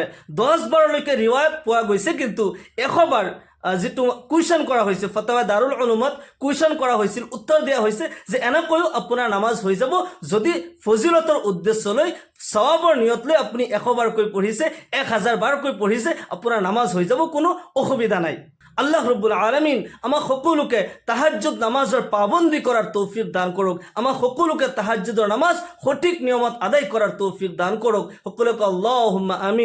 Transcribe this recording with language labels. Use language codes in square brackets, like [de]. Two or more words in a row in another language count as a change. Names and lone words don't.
[as] 10 বাৰলৈকে ৰিৱায়াত পোৱা গৈছে, কিন্তু 100 বাৰ যেটো কুৱেশ্যন কৰা হৈছে, ফতৱা দাৰুল উলুমত কুৱেশ্যন কৰা হৈছিল, উত্তৰ দিয়া হৈছে যে এনেকৈও আপোনাৰ নামাজ হৈ যাব, যদি ফজিলতৰ উদ্দেশ্য লৈ, সওয়াবৰ নিয়ত লৈ আপুনি 100 বাৰকৈ পঢ়িছে, 1000 বাৰকৈ পঢ়িছে, আপোনাৰ নামাজ হৈ যাব, কোনো অসুবিধা নাই। আল্লাহ [ar] رب العالمين [as] আমাক সকলোকে তাহাজ্জুদ নামাজৰ পাবন্দী কৰাৰ তৌফিক দান কৰক। আমাক সকলোকে তাহাজ্জুদৰ নামাজ সঠিক নিয়মত আদায় কৰাৰ তৌফিক দান কৰক। সকলোকে [ar] اللهم آمين.